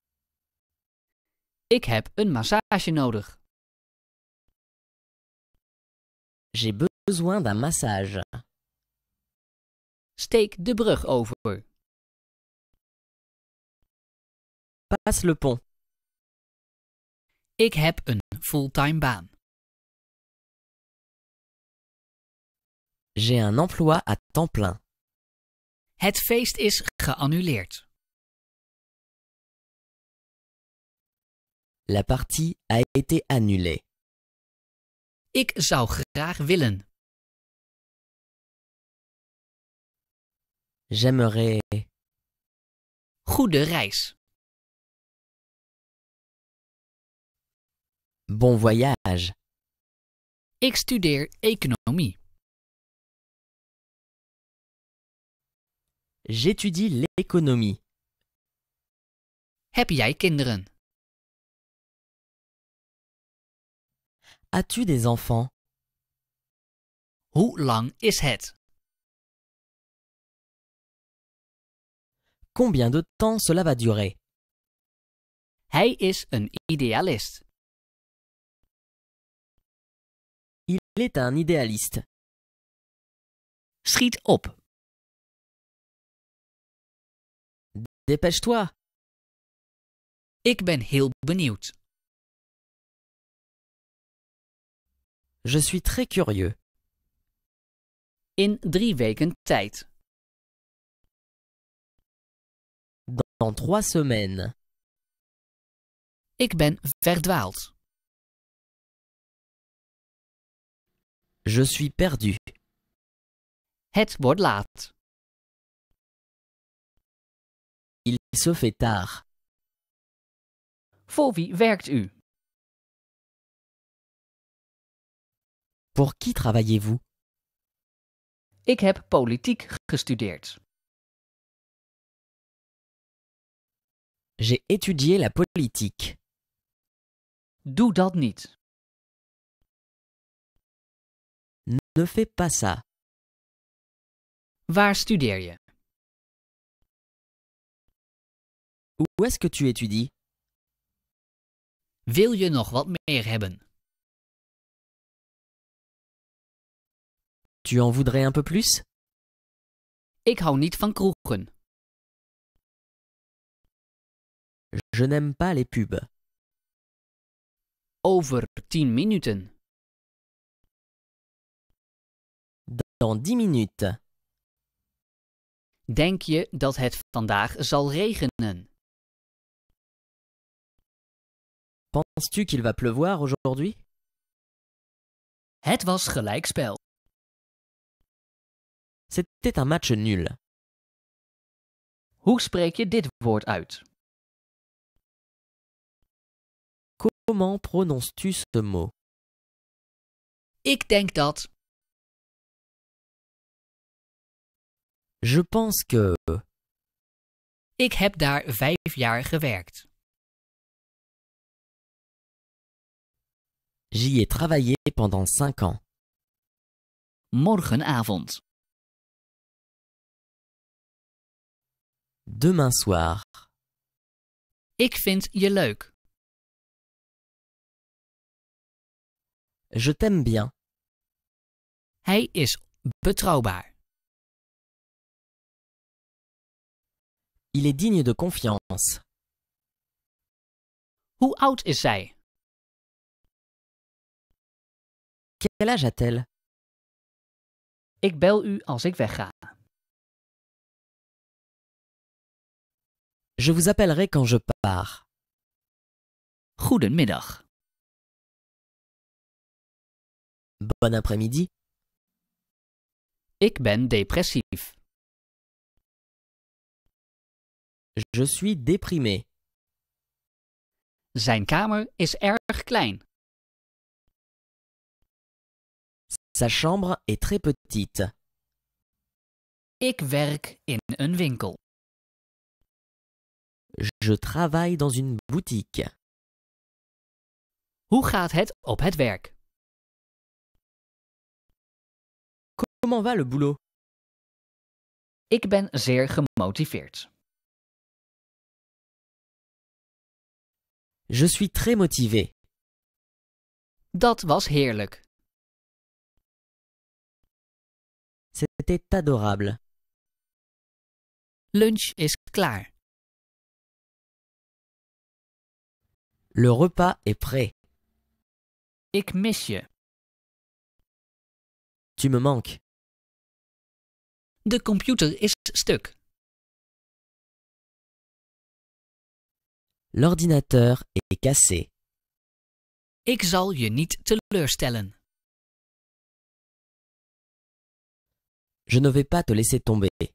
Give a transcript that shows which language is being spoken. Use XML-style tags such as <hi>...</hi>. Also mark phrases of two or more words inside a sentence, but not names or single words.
<nl>Ik heb een massage nodig.</nl> <fr>J'ai besoin d'un massage.</fr> <nl>Steek de brug over.</nl> <fr>Passe le pont.</fr> <nl>Ik heb een fulltime baan.</nl> <fr>J'ai un emploi à temps plein.</fr> <nl>Het feest is geannuleerd.</nl> <fr>La partie a été annulée.</fr> <nl>Ik zou graag willen.</nl> <fr>J'aimerais...</fr> <nl>Goede reis.</nl> <fr>Bon voyage.</fr> <nl>Ik studeer economie.</nl> <fr>J'étudie l'économie.</fr> <nl>Heb jij kinderen?</nl> <fr>As-tu des enfants?</fr> <nl>Hoe lang is het?</nl> <fr>Combien de temps cela va durer?</fr> <nl>Hij is een idealist.</nl> <fr>Il est un idéaliste.</fr> <nl>Schiet op.</nl> <fr>Dépêche-toi.</fr> <nl>Ik ben heel benieuwd.</nl> <fr>Je suis très curieux.</fr> <nl>In 3 weken tijd.</nl> <fr>Dans 3 semaines.</fr> <nl>Ik ben verdwaald.</nl> <fr>Je suis perdu.</fr> <nl>Het wordt laat.</nl> <fr>Il se fait tard.</fr> <nl>Voor wie werkt u?</nl> <fr>Pour qui travaillez-vous?</fr> <nl>Ik heb politiek gestudeerd.</nl> <fr>J'ai étudié la politique.</fr> <nl>Doe dat niet.</nl> <fr>Ne fais pas ça.</fr> <nl>Waar studeer je?</nl> <fr>Où est-ce que tu étudies?</fr> <nl>Wil je nog wat meer hebben?</nl> <fr>Tu en voudrais un peu plus?</fr> <nl>Ik hou niet van kroegen.</nl> <fr>Je n'aime pas les pubs.</fr> <nl>Over 10 minuten.</nl> <fr>Dans 10 minutes.</fr> <nl>Denk je dat het vandaag zal regenen?</nl> <fr>Penses-tu qu'il va pleuvoir aujourd'hui?</fr> <nl>Het was gelijkspel.</nl> <fr>C'était un match nul.</fr> <nl>Hoe spreek je dit woord uit?</nl> <fr>Comment prononces-tu ce mot?</fr> <nl>Ik denk dat.</nl> <fr>Je pense que...</fr> <nl>Ik heb daar 5 jaar gewerkt.</nl> <fr>J'y ai travaillé pendant 5 ans.</fr> <nl>Morgenavond.</nl> <fr>Demain soir.</fr> <nl>Ik vind je leuk.</nl> <fr>Je t'aime bien.</fr> <nl>Hij is betrouwbaar.</nl> <fr>Il est digne de confiance.</fr> <nl>Hoe oud is zij?</nl> <fr>Quel âge a-t-elle?</fr> <nl>Ik bel u als ik wegga.</nl> <fr>Je vous appellerai quand je pars.</fr> <nl>Goedemiddag.</nl> <fr>Bon après-midi.</fr> <nl>Ik ben depressief.</nl> <fr>Je suis déprimé.</fr> <nl>Zijn kamer is erg klein.</nl> <fr>Sa chambre est très petite.</fr> <nl>Ik werk in een winkel.</nl> <fr>Je travaille dans une boutique.</fr> <nl>Hoe gaat het op het werk?</nl> <fr>Comment va le boulot?</fr> <nl>Ik ben zeer gemotiveerd.</nl> <fr>Je suis très motivé.</fr> <nl>Dat was heerlijk.</nl> <fr>C'était adorable.</fr> <nl>Lunch is klaar.</nl> <fr>Le repas est prêt.</fr> <nl>Ik mis je.</nl> <fr>Tu me manques.</fr> <nl>De computer is stuk.</nl> <fr>L'ordinateur est cassé.</fr> <nl>Ik zal je niet teleurstellen.</nl> <fr>Je ne vais pas te laisser tomber.</fr>